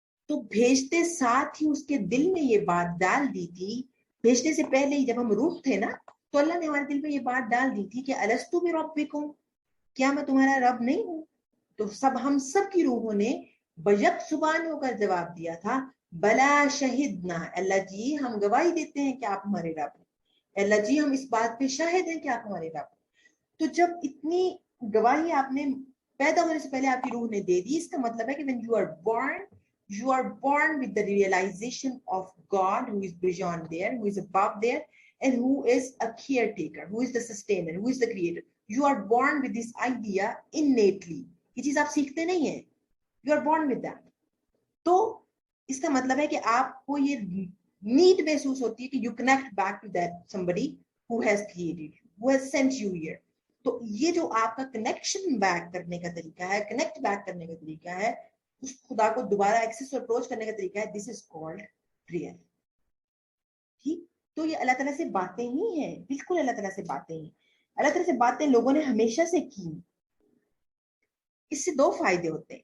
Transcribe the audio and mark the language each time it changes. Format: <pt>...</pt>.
<ur>تو بھیجتے ساتھ ہی اس کے دل میں یہ بات ڈال دی تھی, بھیجنے سے پہلے ہی جب ہم روح تھے نا, تو اللہ نے ہمارے دل میں یہ بات ڈال دی تھی کہ</ur> <ar>الستو بربکم,</ar> <ur>کیا میں تمہارا رب نہیں ہوں؟ تو ہم سب کی روحوں نے بیک زبان ہو کر جواب دیا تھا,</ur> <ar>بلا شہدنا,</ar> <ur>اللہ جی ہم گواہی دیتے ہیں کہ آپ ہمارے رب ہیں, اللہ جی ہم اس بات پہ شاہد ہیں کہ آپ ہمارے رب ہیں. تو جب اتنی گواہی آپ نے پیدا ہونے سے پہلے آپ کی روح نے دے دی, اس کا مطلب ہے کہ</ur> <en>when you are born with the realization of God who is beyond there, who is above there, and who is a caretaker, who is the sustainer, who is the creator. You are born with this idea innately.</en> <ur>یہ چیز آپ سیکھتے نہیں ہیں,</ur> <en>you are born with that.</en> <ur>تو اس کا مطلب ہے کہ</ur> <en>آپ کو یہ نیڈ محسوس ہوتی ہے کہ you connect back to that somebody who has created you, who has sent you here.</en> <ur>تو یہ جو آپ کا کنیکشن بیک کرنے کا طریقہ ہے, کنیکٹ بیک کرنے کا طریقہ ہے, اس خدا کو دوبارہ ایکسس اور اپروچ کرنے کا طریقہ ہے,</ur> <en>This is called prayer.</en> <ur>ٹھیک, تو یہ اللہ تعالیٰ سے باتیں ہی ہیں, بالکل اللہ تعالیٰ سے باتیں ہی. اللہ تعالیٰ سے باتیں لوگوں نے ہمیشہ سے کی. اس سے دو فائدے ہوتے ہیں.</ur>